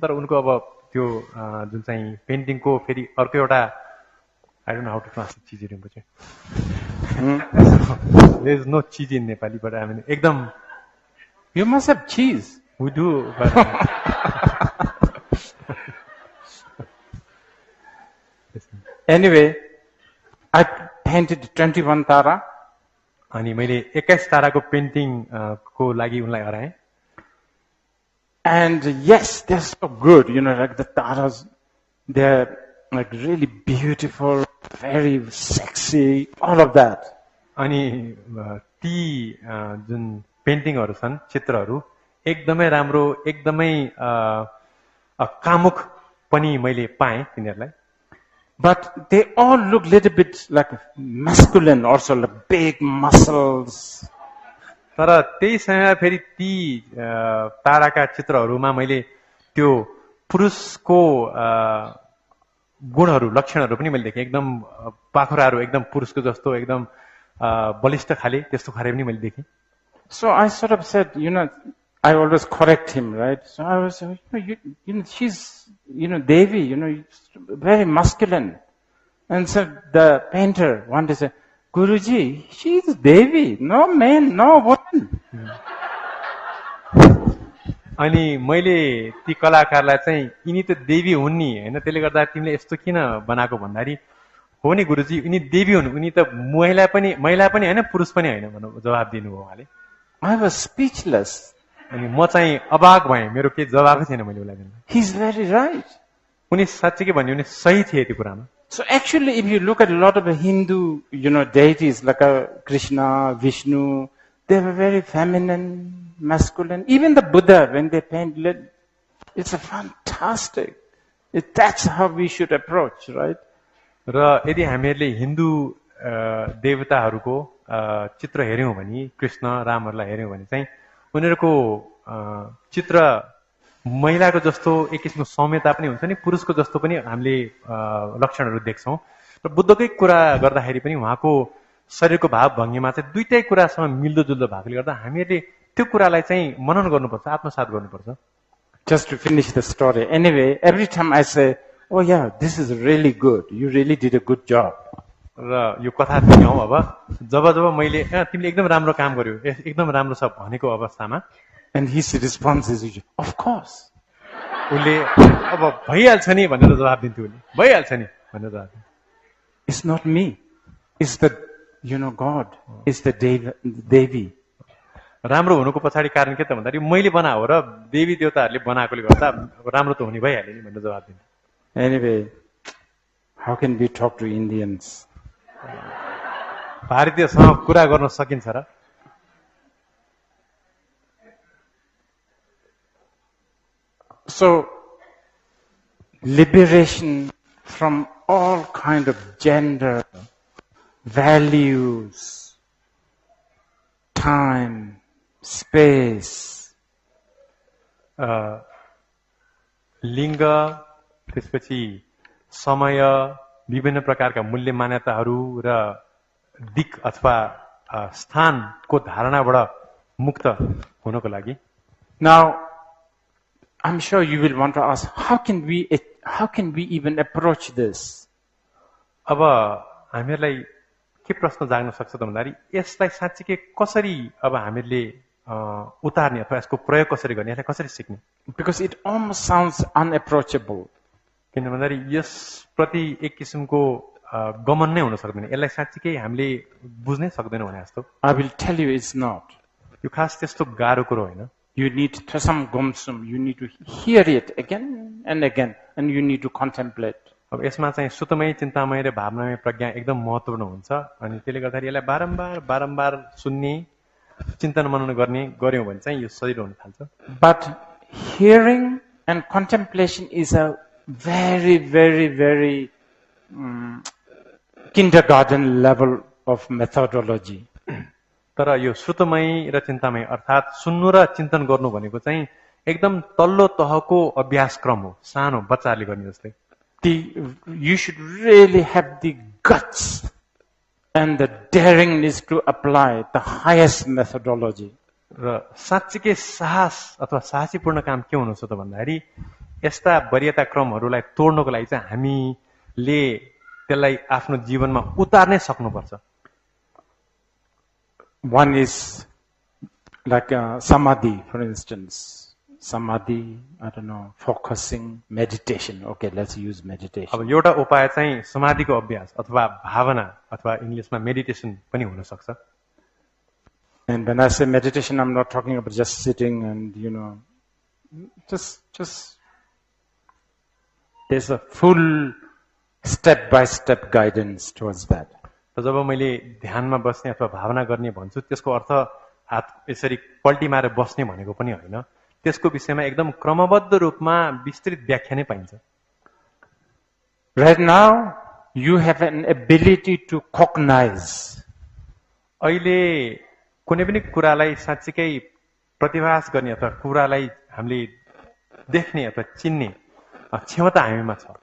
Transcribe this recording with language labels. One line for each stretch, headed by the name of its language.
Nepali: तर उनको अब त्यो जुन चाहिँ पेन्टिङको फेरि अर्को एउटा
English: I don't know how to translate cheesy Rinpoche. There is no cheese in Nepali, but I mean,
Nepali: ekdam.
English: You must have cheese. We do, but anyway, I painted 21 Tara.
Nepali: अनि मैले 21 ताराको पेन्टिङ को लागि उनलाई हराएँ।
English: And yes, they're so good, like the taras, they're like really beautiful, very sexy, all of that.
Nepali: अनि ती जुन पेन्टिङहरू छन्, चित्रहरू एकदमै राम्रो, एकदमै कामुक पनि मैले पाएँ तिनीहरूलाई।
English: But they all look little bit like masculine also, like big muscles.
Nepali: तर त्यही समयमा फेरि ती ताराका चित्रहरूमा मैले त्यो पुरुषको गुणहरू, लक्षणहरू पनि मैले देखेँ। एकदम पाखुराहरू एकदम पुरुषको जस्तो, एकदम बलिष्ठ खाले, त्यस्तो खाले पनि मैले देखेँ।
English: So I sort of said, I always correct him, right? So I was, she's, Devi, very masculine. And so the painter wanted to say, Guruji, she's Devi, no man, no woman.
Nepali: अनि मैले ती कलाकारलाई चाहिँ यिनी त देवी हुन् नि हैन, त्यसले गर्दा तिमीले यस्तो किन बनाएको भन्दाखेरि हो नि गुरुजी, उनी देवी हुन्, उनी त महिला पनि होइन, पुरुष पनि होइन भन्नु जवाब दिनुभयो उहाँले।
English: I was speechless.
Nepali: अनि म चाहिँ अबाक भएँ, मेरो केही जवाबै थिएन मैले उसलाई दिनु।
English: He's very right.
Nepali: उनी साँच्चै के भन्यो भने सही थिए त्यो कुरामा।
English: So actually, if you look at a lot of the Hindu, deities like Krishna, Vishnu, they were very feminine, masculine. Even the Buddha, when they paint, it's a fantastic. That's how we should approach, right?
Nepali: र यदि हामीहरूले हिन्दू देवताहरूको चित्र हेऱ्यौँ भने, कृष्ण रामहरूलाई हेऱ्यौँ भने चाहिँ उनीहरूको चित्र महिलाको जस्तो एक किसिमको सौम्यता पनि हुन्छ नि, पुरुषको जस्तो पनि हामीले लक्षणहरू देख्छौँ। र बुद्धकै कुरा गर्दाखेरि पनि उहाँको शरीरको भाव भङ्गीमा चाहिँ दुईटै कुरासँग मिल्दोजुल्दो भएकोले गर्दा हामीहरूले त्यो कुरालाई चाहिँ मनन गर्नुपर्छ, आत्मसात गर्नुपर्छ।
English: Just to finish the story. Anyway, every time I say, oh yeah, this is really good. You really did a good job.
Nepali: र यो कथा दियौँ अब जब मैले तिमीले एकदम राम्रो काम गर्यो, एकदम राम्रो छ भनेको अवस्थामा,
English: and his response is, of course.
Nepali: उसले अब भइहाल्छ नि भनेर जवाब दिन्थ्यो, उसले भइहाल्छ नि भनेर जवाब दिन्थ्यो।
English: It's not me. It's the, God. It's the Devi.
Nepali: राम्रो हुनुको पछाडि कारण के त भन्दाखेरि मैले बनाएको र देवी देवताहरूले बनाएकोले गर्दा राम्रो त हुने भइहाल्यो नि भनेर जवाब दिन्थ्यो।
English: Anyway, how can we talk to Indians?
Nepali: भारतीयसँग कुरा गर्न सकिन्छ र?
English: So, liberation from all kind of gender, values, time, space.
Nepali: लिङ्ग, त्यसपछि समय, विभिन्न प्रकारका मूल्य मान्यताहरू र दिक अथवा स्थानको धारणाबाट मुक्त हुनको लागि।
English: Now, I'm sure you will want to ask, how can we even approach this?
Nepali: अब हामीहरूलाई के प्रश्न जाग्न सक्छ त भन्दाखेरि यसलाई साँच्चै कसरी अब हामीहरूले उतार्ने अथवा यसको प्रयोग कसरी गर्ने, यसलाई कसरी सिक्ने?
English: Because it almost sounds unapproachable.
Nepali: किन भन्दाखेरि यसप्रति एक किसिमको गमन नै हुन सक्दैन, यसलाई साँच्चै हामीले बुझ्नै सक्दैनौँ भने जस्तो।
English: I will tell you it's not.
Nepali: यो खास त्यस्तो गाह्रो कुरो होइन।
English: You need some gomsum. You need to hear it again and again, and you need to contemplate.
Nepali: अब यसमा चाहिँ सुतमय, चिन्तामय र भावनामय प्रज्ञा एकदम महत्त्वपूर्ण हुन्छ अनि त्यसले गर्दाखेरि यसलाई बारम्बार सुन्ने, चिन्तन मनन गर्यौँ भने चाहिँ यो सजिलो हुन थाल्छ।
English: But hearing and contemplation is a very, very, very kindergarten level of methodology.
Nepali: तर यो श्रुतमय र चिन्तामय अर्थात् सुन्नु र चिन्तन गर्नु भनेको चाहिँ एकदम तल्लो तहको अभ्यासक्रम हो, सानो बच्चाले गर्ने जस्तै।
English: You should really have the guts and the daringness to apply the highest methodology.
Nepali: र साँच्चीकै साहस अथवा साहसीपूर्ण काम के हुनु छ त भन्दाखेरि यस्ता वरीयता क्रमहरूलाई तोड्नको लागि चाहिँ हामीले त्यसलाई आफ्नो जीवनमा उतार्नै सक्नुपर्छ।
English: One is like samadhi, for instance. Samadhi, I don't know, focusing, meditation. Okay, let's use meditation.
Nepali: अब एउटा उपाय चाहिँ समाधिको अभ्यास अथवा भावना अथवा इंग्लिशमा मेडिटेसन पनि हुन सक्छ।
English: And when I say meditation, I'm not talking about just sitting and just there's a full step-by-step guidance towards that.
Nepali: जब मैले ध्यानमा बस्ने अथवा भावना गर्ने भन्छु त्यसको अर्थ हात यसरी पल्टी मारेर बस्ने भनेको पनि होइन, त्यसको विषयमा एकदम क्रमबद्ध रूपमा विस्तृत व्याख्या नै पाइन्छ।
English: Right now, you have an ability to cognize.
Nepali: अहिले कुनै पनि कुरालाई साँच्चीकै प्रतिभास गर्ने अथवा कुरालाई हामीले देख्ने अथवा चिन्ने क्षमता हामीमा छ।